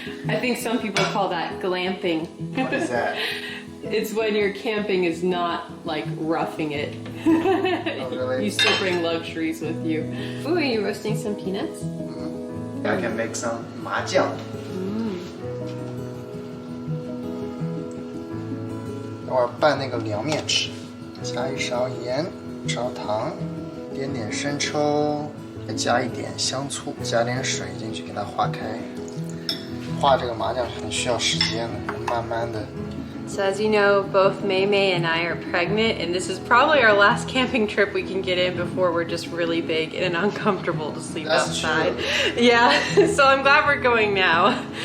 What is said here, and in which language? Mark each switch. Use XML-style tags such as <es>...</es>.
<en>I think some people call that glamping. What is that? It's when your camping is not like roughing it. Oh, really? You still bring luxuries with you. Ooh, are you roasting some peanuts? I can make some 麻酱。</en> <zh>等会儿拌那个凉面吃，加1勺盐，1勺糖，点点生抽，再加一点香醋，加点水进去给它化开。化这个麻酱是很需要时间的，慢慢的。</zh> <en>So as you know, both Mei Mei and I are pregnant, and this is probably our last camping trip we can get in before we're just really big and uncomfortable to sleep outside. True. Yeah, so I'm glad we're going now.</en>